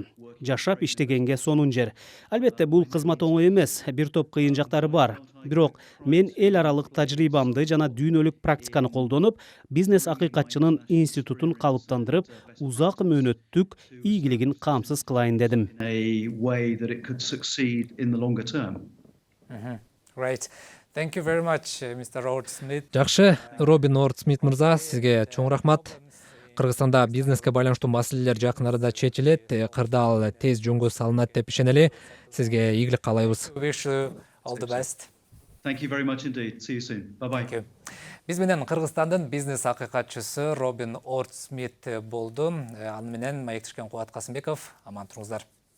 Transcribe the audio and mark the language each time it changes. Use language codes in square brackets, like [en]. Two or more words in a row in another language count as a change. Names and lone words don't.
[ky] Жашап иштегенге сонун жер. Албетте бул кызмат оңой эмес, бир топ кыйын жактары бар. Бирок мен эл аралык тажрыйбамды жана дүйнөлүк практиканы колдонуп, бизнес акыйкатчынын институтун калыптандырып, узак мөөнөттүк ийгилигин камсыз кылайын дедим. [en] A way that it could succeed in the longer term. Great. Thank you very much, Mr. Robert Smith. [ky] Жакшы, Робин Орд Смит мырза, сизге чоң рахмат. Кыргызстанда бизнеске байланыштуу маселелер жакын арада чечилет, кырдаал тез жөнгө салынат деп ишенели. Сизге ийгилик каалайбыз. [en] Wish you all the best. Thank you very much indeed. See you soon. Bye-bye. Thank you. [ky] Биз менен Кыргызстандын бизнес акыйкатчысы Робин Орд Смит болду. Аны менен маектешкен Кубат Касымбеков. Аман туруңуздар.